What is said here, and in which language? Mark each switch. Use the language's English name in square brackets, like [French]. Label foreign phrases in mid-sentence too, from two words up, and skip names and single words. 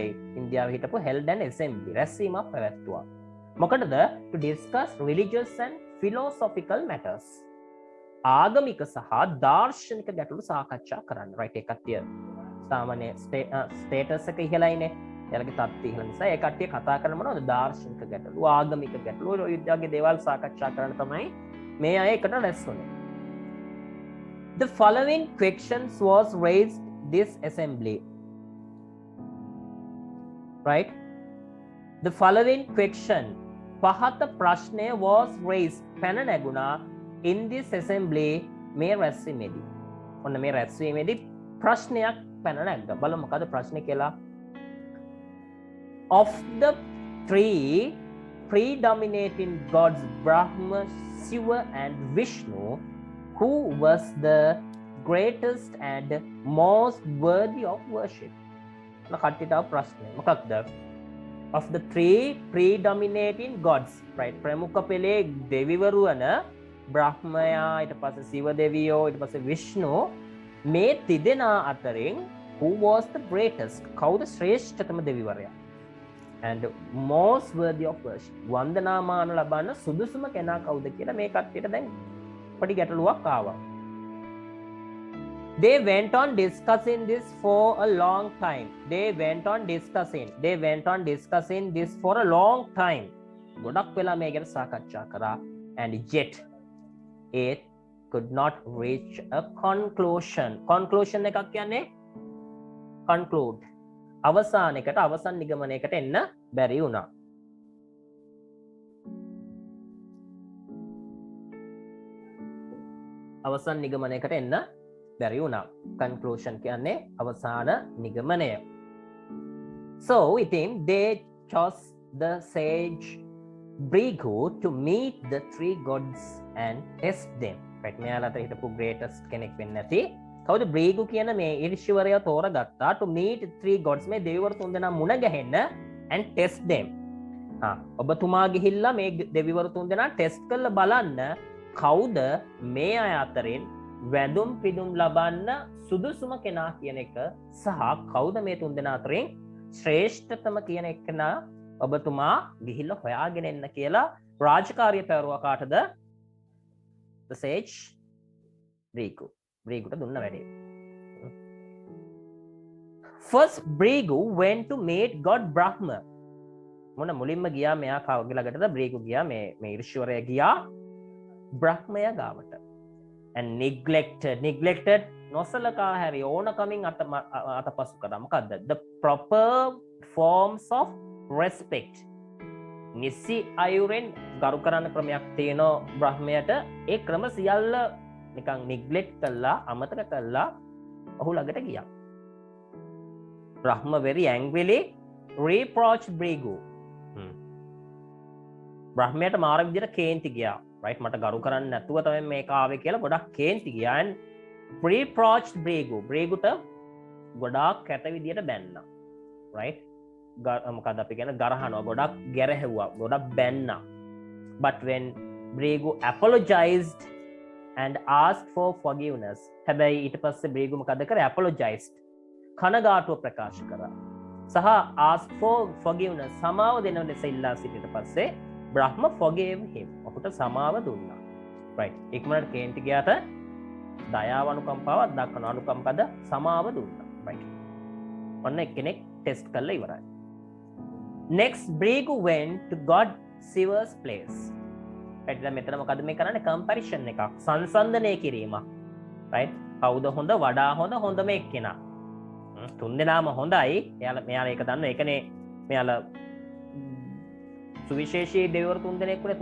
[Sinhala] ඉන්දියාවේ හිටපු [English] held an assembly [Sinhala] රැස්වීමක් පැවැත්තුවා. මොකටද? [English] to discuss religious and philosophical matters. [Sinhala] ආගමික සහ දාර්ශනික ගැටලු සාකච්ඡා කරන්න. right. ඒ කට්ටිය සාමාන්‍ය ස්ටේටස් එක ඉහළයිනේ. එයාලගේ තත්ත්වය ඉහළ නිසා ඒ කට්ටිය කතා කරන මොනවද? දාර්ශනික ගැටලු, ආගමික ගැටලු, ඔය විදිහේ දේවල් සාකච්ඡා කරන්න තමයි මේ අය එකට රැස් වුණේ. [English] The following questions was raised this assembly. right. The following question [Sinhala] පහත ප්‍රශ්නය [English] was raised [Sinhala] පැන නැගුණා [English] in this assembly [Sinhala] මේ රැස්වීමේදී. ඔන්න මේ රැස්වීමේදී ප්‍රශ්නයක් පැන නැග්ගා. බලමු මොකද ප්‍රශ්නේ කියලා. [English] Of the three predominating gods Brahma, Shiva and Vishnu, who was the greatest and most worthy of worship. [Sinhala] කට්ටියට ප්‍රශ්නේ මොකක්ද? [English] Of the three predominating gods, right? [Sinhala] ප්‍රමුඛ පෙළේ දෙවිවරු වන බ්‍රහ්මයා, ඊට පස්සේ සිව දෙවියෝ, ඊට පස්සේ විෂ්ණු, මේ තිදෙනා අතරින් [English] who was the greatest? [Sinhala] කවුද ශ්‍රේෂ්ඨතම දෙවිවරයා? [English] And most worthy of worship. [Sinhala] වන්දනාමාන ලබන්න සුදුසුම කෙනා කවුද කියලා මේ කට්ටියට දැන් පොඩි ගැටලුවක් ආවා. [English] They went on discussing this for a long time. They went on discussing this for a long time. [Sinhala] ගොඩක් වෙලා මේ ගැන සාකච්ඡා කරා. [English] And yet it could not reach a conclusion. [Sinhala] Conclusion එකක් කියන්නේ conclude. අවසානයකට අවසන් නිගමනයකට එන්න බැරි වුණා. අවසන් නිගමනයකට එන්න බැරි වුණා. Conclusion කියන්නේ අවසාන නිගමනය. [English] So ඉතින් they chose the sage Brigu to meet the three gods and test them. [Sinhala] right මෙයාලට හිටපු greatest කෙනෙක් වෙන්න ඇති. කවුද බ්‍රීගු කියන මේ ඊර්ෂ්‍යවරයා තෝරගත්තා [English] to meet three gods [Sinhala] මේ දෙවිවරු තුන්දෙනා මුණ ගැහෙන්න [English] and test them. [Sinhala] ඔබතුමා ගිහිල්ලා මේ දෙවිවරු තුන්දෙනා ටෙස්ට් කරලා බලන්න කවුද මේ අය අතරින් වැඳුම් පිදුම් ලබන්න සුදුසුම කෙනා කියන එක සහ කවුද මේ තුන්දෙනා අතරින් ශ්‍රේෂ්ඨතම කියන එකනා ඔබතුමා ගිහිල්ලා හොයාගෙන එන්න කියලා රාජකාරිය පැවරුවා කාටද? [English] the sage Brigu. [Sinhala] Briguට දුන්න වැඩේ. [English] First Brigu went to meet God Brahma. [Sinhala] මොන මුලින්ම ගියා මෙයා කවගේ ළඟටද? Brigu ගියා මේ ඊර්ෂ්‍යවරයා ගියා බ්‍රහ්මයා ගාවට. [English] and neglected [Sinhala] නොසලකා හැරි ඕනකමින් අතපසු කරා. මොකද්ද? [English] the proper forms of respect. [Sinhala] නිසි අයුරෙන් ගරු කරන්න ක්‍රමයක් තියෙනවා බ්‍රහ්මයට. ඒ ක්‍රම සියල්ල නිකන් neglect කළා, අමතක කළා ඔහු ළඟට ගියා. [English] බ්‍රහ්ම very angrily reproached Brigu. [Sinhala] බ්‍රහ්මයට මාර විදියට කේන්ති ගියා. right මට ගරු කරන්න නැතුව තමයි මේක ආවේ කියලා ගොඩක් කේන්ති ගියා. [English] and reproached [Sinhala] Briguට ගොඩාක් කැත විදියට බැන්නා. right මොකද අපි කියන ගරහනවා, ගොඩක් ගැරහෙව්වා, ගොඩක් බැන්නා. [English] but when Brigu apologized and asked for forgiveness, [Sinhala] හැබැයි ඊට පස්සේ Brigu මොකද කරේ? apologized, කනගාටුව ප්‍රකාශ කරා සහ [English] asked for forgiveness, [Sinhala] සමාව දෙන ලෙස ඉල්ලා සිටිට පස්සේ බ්‍රහ්ම [English] forgave him, [Sinhala] ඔහුට සමාව දුන්නා. right ඉක්මනට කේන්ති ගියාට දයාව අනුකම්පාවක් දක්වන අනුකම්පද සමාව දුන්නා. right ඔන්න එක්කෙනෙක් ටෙස්ට් කරලා ඉවරයි. [English] next Brigu went to God Shiva's place. [Sinhala] right දැන් මෙතන මොකද මේ කරන්නේ? comparison එකක්, සංසන්දනය කිරීමක්. right කවුද හොඳ, වඩා හොඳම එක්කෙනා. තුන්දෙනාම හොඳයි. මෙයාලා ඒක දන්නවා. ඒකනේ මෙයාලා සුවිශේෂී දෙවිවරු තුන්දෙනෙක් වුණේ.